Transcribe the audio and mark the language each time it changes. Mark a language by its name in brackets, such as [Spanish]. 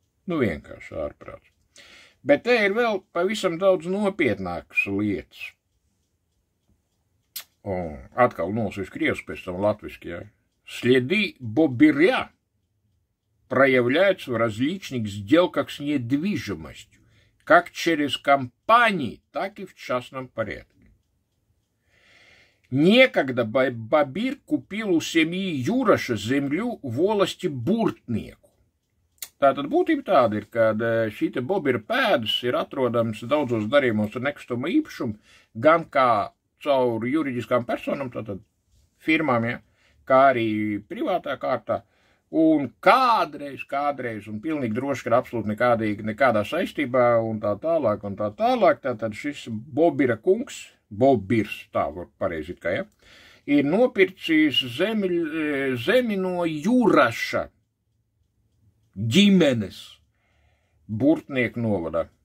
[Latvian] Vienkārši ārprāts. Bet te ir vēl pavisam daudz nopietnākas lietas. Atkal nolasīšu krievski, пēc tam latviski, ja. [Russian] Следы Бобыря проявляются в различных сделках с недвижимостью, как через компании, так и в частном порядке. Некогда Бобыр купил у семьи Юраша землю в волости Burtnieku. [Latvian] Tātad būtība tāda ir, ka šī te Bobira pēdas ir atrodams daudzos darījumos ar nekustamo īpašumu, gan kā caur juridiskām personām, tātad firmām, ja, kā arī privātā kārtā. Un kādreiz, un pilnīgi droši, ka absolūti nekādā saistībā, un tā tālāk, tātad šis Bobira kungs, Bobirs, tā var pareizi kā, ja, ir nopircis zemi no Juraša ģimenes Burtnieku novadā.